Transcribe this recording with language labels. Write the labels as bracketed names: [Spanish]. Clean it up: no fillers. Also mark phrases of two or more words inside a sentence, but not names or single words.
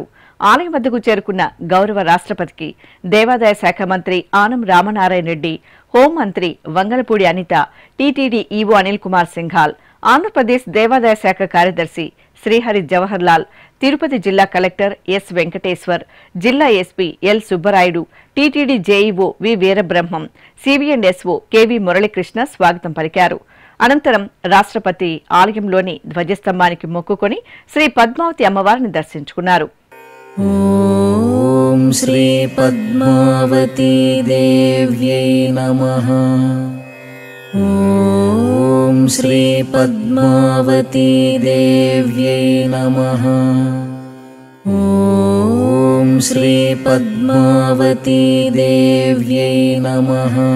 [Telugu] ఆలయం వద్దకు చేరుకున్న గౌరవ రాష్ట్రపతికి దేవాదాయ శాఖ మంత్రి ఆనం రామనారాయణ రెడ్డి, హోంమంత్రి వంగలపూడి అనిత, టీటీడీ ఈవో అనిల్ కుమార్ సింఘాల్, ఆంధ్రప్రదేశ్ దేవాదాయ శాఖ కార్యదర్శి శ్రీహరి జవహర్ లాల్, తిరుపతి జిల్లా కలెక్టర్ ఎస్ వెంకటేశ్వర్, జిల్లా ఎస్పీ ఎల్ సుబ్బరాయుడు, టీటీడీ జేఈఓ వి వీరబ్రహ్మం, సిబిఎండ్ఎస్ఓ కెవి మురళీకృష్ణ స్వాగతం పలికారు. అనంతరం రాష్ట్రపతి ఆలయంలోని ధ్వజస్తంభానికి మొక్కుకొని శ్రీ పద్మావతి అమ్మవారిని దర్శించుకున్నారు. [Sanskrit] श्री पद्मावती देव्यै नमः। ॐ श्री पद्मावती देव्यै नमः। ॐ श्री पद्मावती देव्यै नमः।